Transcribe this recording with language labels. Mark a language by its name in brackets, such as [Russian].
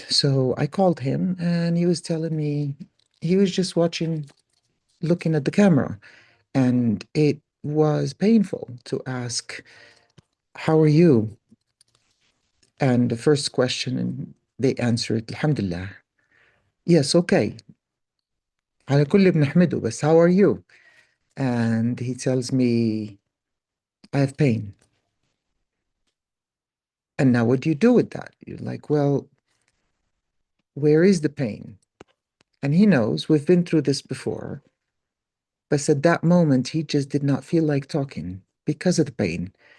[English] So I called him and he was telling me he was just watching, looking at the camera. And it was painful to ask, how are you? And the first question, and they answered, Alhamdulillah. Yes, okay. [Arabic] على كل بنحمده, بس [English] how are you? And he tells me, I have pain. And now what do you do with that? You're like, well, where is the pain? And he knows we've been through this before. but at that moment, he just did not feel like talking because of the pain.